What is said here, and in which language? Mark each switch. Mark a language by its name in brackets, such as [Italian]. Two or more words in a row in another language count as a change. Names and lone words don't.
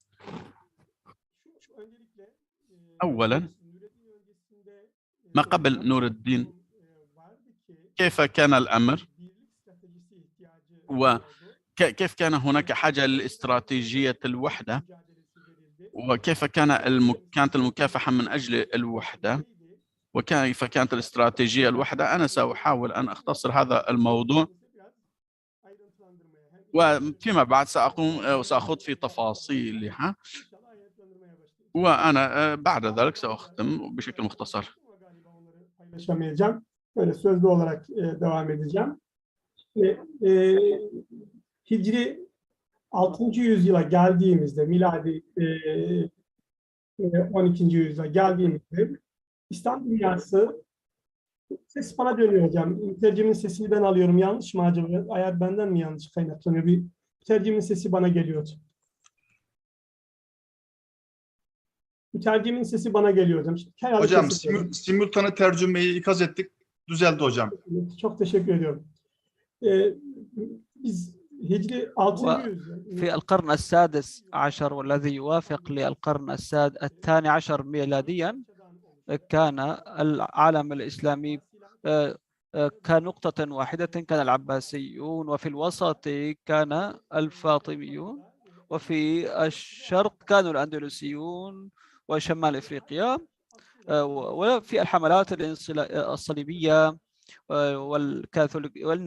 [Arabic] أولا، ما قبل نور الدين كيف كان الأمر، وكيف كان هناك حاجة لاستراتيجية الوحدة، وكيف كانت المكافحة من أجل الوحدة، وكيف كانت الاستراتيجية الوحدة. أنا سأحاول أن أختصر هذا الموضوع، وفيما بعد سأخوض في تفاصيلها، وأنا بعد ذلك سأختم بشكل مختصر. [Turkish] Paylaşamayacağım. Böyle sözlü olarak devam edeceğim. Hicri 6. yüzyıla geldiğimizde, miladi 12. yüzyıla geldiğimizde İslam dünyası, ses bana dönüyor hocam. Tercümenin sesini ben alıyorum. Yanlış mı acaba? Ayar benden mi yanlış kaynaklanıyor? Bir tercümenin sesi bana geliyor. Tercümenin sesi bana geliyor hocam. Hocam simultane tercümeyi ikaz ettik. Düzeldi hocam. Çok teşekkür ediyorum. Biz هجري 6. [Arabic] في القرن السادس عشر والذي يوافق للقرن الثاني عشر ميلاديا كان العالم الإسلامي كنقطة واحدة، كان العباسيون، وفي الوسط كان الفاطميون، وفي الشرق كانوا الأندلسيون وشمال إفريقيا، وفي الحملات الصليبية والكاثوليك، وإن